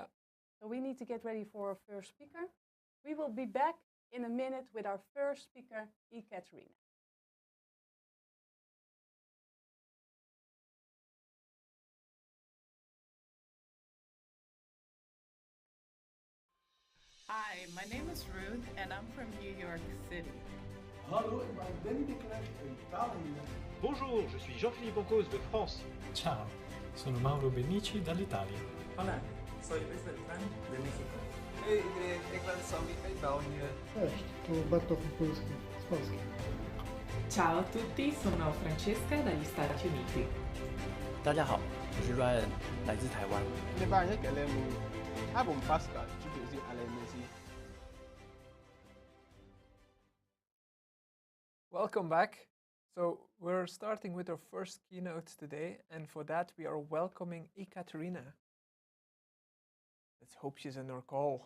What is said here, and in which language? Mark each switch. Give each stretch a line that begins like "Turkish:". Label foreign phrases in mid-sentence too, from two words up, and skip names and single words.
English: So we need to get ready for our first speaker. We will be back in a minute with our first speaker, Ekaterina. Hi, my name is Ruth and I'm from New York City.
Dutch: Hallo, ik ben Danny de Klerk uit Italië.
French: Bonjour, je suis Jean-Philippe Pancos de France.
Italian: Ciao, sono Mauro Benici dall'Italia.
Spanish: Hola, soy Luis Beltrán de México.
Dutch: Hey iedereen, ik ben Sammy uit België.
Polish: Cześć, tu Bartosz Mipulski z Polski.
Italian: Ciao a tutti, sono Francesca dagli Stati Uniti.
Chinese: 大家好，我是 Ryan， 来自台湾。
English: Welcome back. So we're starting with our first keynote today, and for that we are welcoming Ekaterina. Let's hope she's in our call.